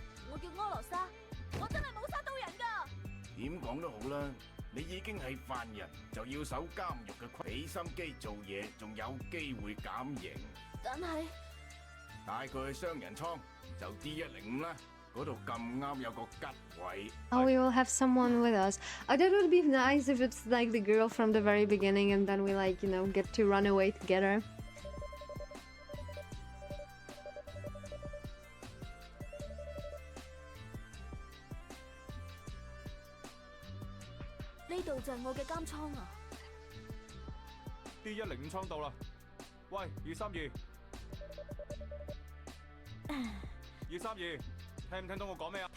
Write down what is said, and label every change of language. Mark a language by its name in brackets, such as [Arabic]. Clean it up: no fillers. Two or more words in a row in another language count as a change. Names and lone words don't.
[Cantonese] 我叫柯羅莎，我真係冇殺到人噶。點講都好啦，你已經係犯人，就要守監獄嘅規，俾心機做嘢，仲有機會減刑。但係帶佢去雙人倉，就 D105啦，嗰度咁啱有個吉位。 [English] Oh, we will have someone with us. I thought it would be nice if it's like the girl from the very beginning and then we like, you know, get to run away together. [Cantonese] 呢度就係我嘅監倉啊！ D105倉到啦，喂，232，232，聽唔聽到我講咩啊？